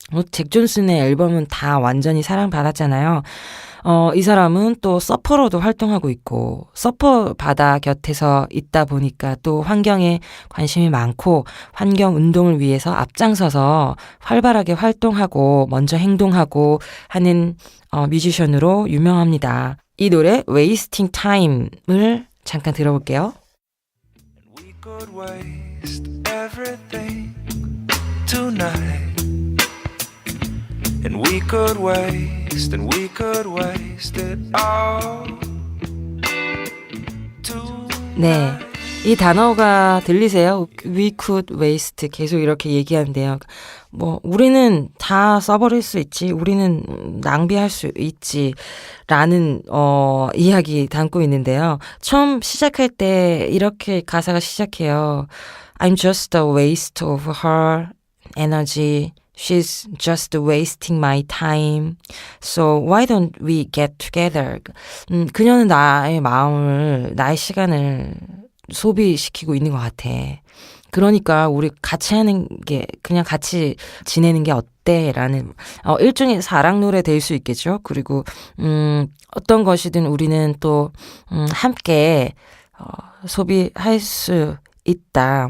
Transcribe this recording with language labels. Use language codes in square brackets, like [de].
[ko] 잭 존슨의 앨범은 다 완전히 사랑받았잖아요. 이 사람은 또 서퍼로도 활동하고 있고 서퍼 바다 곁에서 있다 보니까 또 환경에 관심이 많고 환경 운동을 위해서 앞장서서 활발하게 활동하고 먼저 행동하고 하는 뮤지션으로 유명합니다. 이 노래 Wasting Time을 잠깐 들어볼게요. [en] We could waste everything tonight. And we could waste it all tonight. [ko] 네, 이 단어가 들리세요? [en] We could waste [ko] 계속 이렇게 얘기하는데요. 뭐 우리는 다 써버릴 수 있지, 우리는 낭비할 수 있지 라는 이야기 담고 있는데요. 처음 시작할 때 이렇게 가사가 시작해요. [en] I'm just a waste of her energy. She's just wasting my time. So why don't we get together? [ko] 그녀는 나의 마음을, 나의 시간을 소비시키고 있는 것 같아. 그러니까 우리 같이 하는 게, 그냥 같이 지내는 게 어때? 라는 일종의 사랑 노래 될 수 있겠죠. 그리고 어떤 것이든 우리는 또 함께 소비할 수 있다.